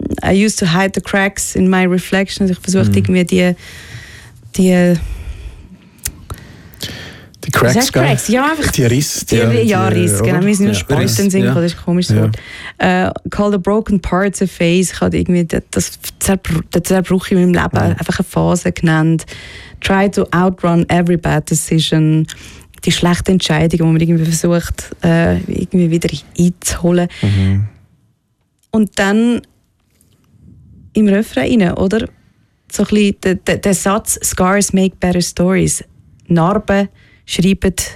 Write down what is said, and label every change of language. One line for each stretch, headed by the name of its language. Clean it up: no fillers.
English: I used to hide the cracks in my reflection.
German: Also ich versuchte irgendwie die
English: Cracks, Cracks?
German: Ja, einfach die Risse. Risse, genau. Wir sind nur Sprüche im Sinn, das ist ein komisches Wort.
English: Call the broken parts a phase.
German: Ich habe irgendwie den Zerbruch in meinem Leben einfach eine Phase genannt.
English: Try to outrun every bad decision.
German: Die schlechte Entscheidung, die man irgendwie versucht, irgendwie wieder einzuholen. Und dann im Refrain, oder? So ein bisschen der Satz
English: «Scars make better stories».
German: Narben schreiben